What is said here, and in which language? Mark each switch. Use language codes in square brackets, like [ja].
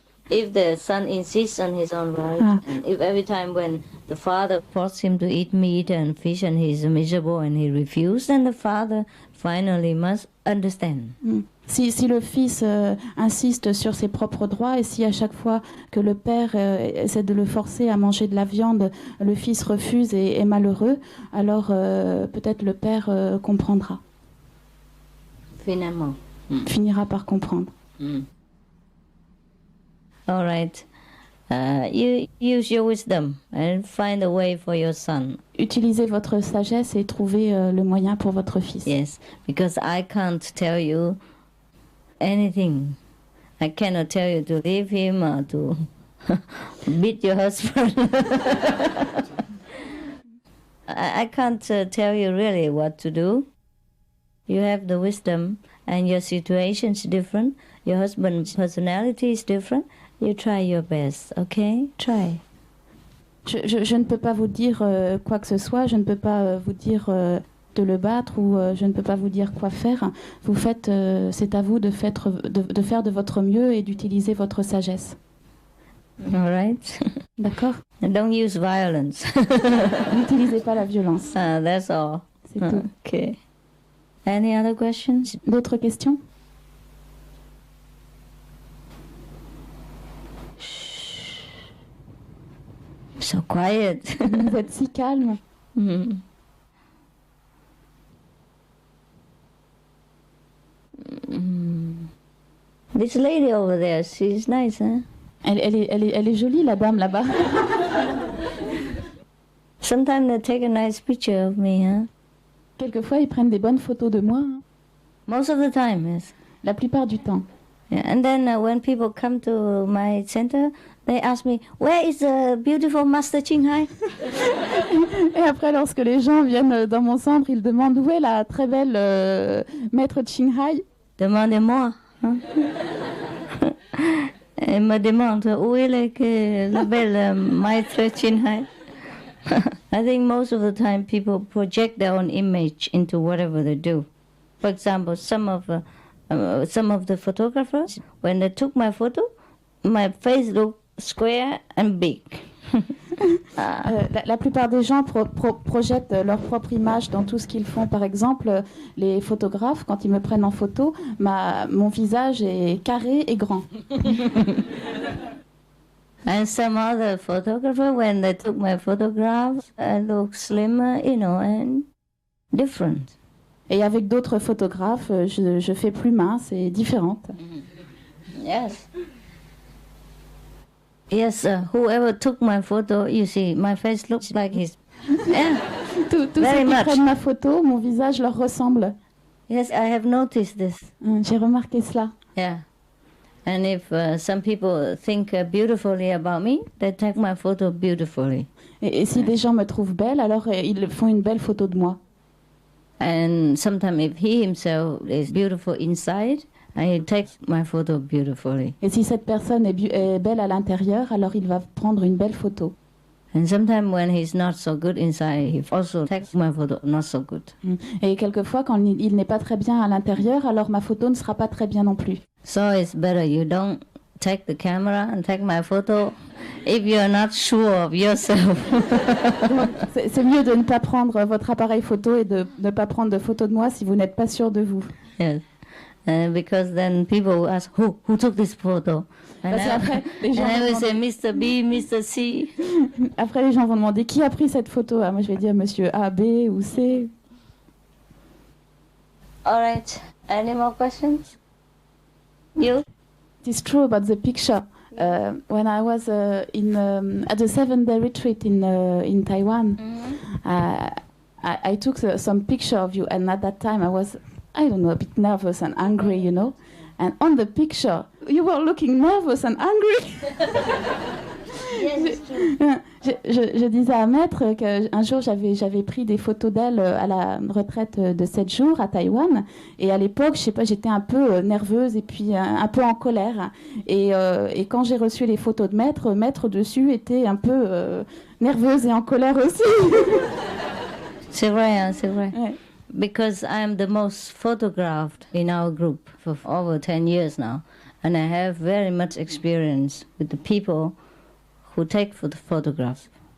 [en] If the son insists on his own right, and if every time when the father forces him to eat meat and fish and he's miserable and he refuses, then the father finally must understand. [fr] Si le fils insiste sur ses propres droits et si à chaque fois que le père essaie de le forcer à manger de la viande, le fils refuse et est malheureux, alors peut-être le père comprendra. Finalement. Finira par comprendre. [en] All right. You use your wisdom and find a way for your son. [fr] Utilisez votre sagesse et trouvez le moyen pour votre fils. [en] Yes, because I can't tell you anything. I cannot tell you to leave him or to beat your husband. I can't tell you really what to do. You have the wisdom and your situation is different. Your husband's personality is different. You try your best, okay? Try. [fr] Je ne peux pas vous dire quoi que ce soit, je ne peux pas vous dire de le battre ou je ne peux pas vous dire quoi faire. Vous faites, c'est à vous de faire de votre mieux et d'utiliser votre sagesse. [en] All right. [fr] D'accord. [en] And don't use violence. [fr] N'utilisez pas la violence. [en] That's all. [fr] C'est tout. [en] Okay. Any other questions? [fr] D'autres questions? [en] So quiet. [fr] Vous êtes si calme. [en] This lady over there, she's nice, huh? [fr] Elle est jolie, la dame là-bas. [en] Sometimes they take a nice picture of me, huh? [fr] Quelquefois, ils prennent des bonnes photos de moi. Hein? [en] Most of the time, yes. [fr] La plupart du temps. [en] Yeah, and then when people come to my center, they ask me, where is the beautiful Master Hai? [fr] Et après, lorsque les gens viennent dans mon centre, ils demandent où est la très belle maître Hai. Demandez-moi. Hein? Elle me demande où est la belle maître Hai? [en] I think most of the time people project their own image into whatever they do. For example, some of the photographers, when they took my photo, my face looked square and big. [fr] La plupart des gens projettent leur propre image dans tout ce qu'ils font. Par exemple, les photographes, quand ils me prennent en photo, mon visage est carré et grand. [en] And some other photographer, when they took my photographs, I look slimmer, and different. [fr] Et avec d'autres photographes, je fais plus mince et différente. [en] Yes. Yes, whoever took my photo, you see, my face looks like his. Yeah. [fr] Tous ceux qui prennent ma photo, mon visage leur ressemble. [en] Yes, I have noticed this. [fr] J'ai remarqué cela. [en] Yeah. And if some people think beautifully about me, they take my photo beautifully. [fr] Et si des gens me trouvent belle, alors ils font une belle photo de moi. [en] And sometimes if he himself is beautiful inside, he takes my photo beautifully. [fr] Et si cette personne est belle à l'intérieur, alors il va prendre une belle photo. [en] And sometimes when he's not so good inside, he also takes my photo not so good. [fr] Et quelquefois, quand il n'est pas très bien à l'intérieur, alors ma photo ne sera pas très bien non plus. [en] So it's better you don't take the camera and take my photo if you're not sure of yourself. [fr] C'est mieux de ne pas prendre votre appareil photo et de ne pas prendre de photos de moi si vous n'êtes pas sûr de vous. [en] Yes. Because then people will ask, who took this photo? And I will say, Mr. B, Mr. C. [fr] Après, les gens vont demander, qui a pris cette photo? Moi, je vais dire, monsieur A, B ou C. [en] All right. Any more questions? You? It is true about the picture. When I was at the 7-day retreat in Taiwan, I took some picture of you, and at that time I was, I don't know, a bit nervous and angry, you know. And on the picture, you were looking nervous and angry. Yes, it's true. [fr] Je disais à Maître qu'un jour j'avais pris des photos d'elle à la retraite de 7 jours à Taïwan, et à l'époque, je sais pas, j'étais un peu nerveuse et puis un peu en colère. Et quand j'ai reçu les photos de Maître dessus était un peu nerveuse et en colère aussi. C'est vrai, hein, c'est vrai. Ouais. [en] Because I am the most photographed in our group for over 10 years now, and I have very much experience with the people who take the photographs.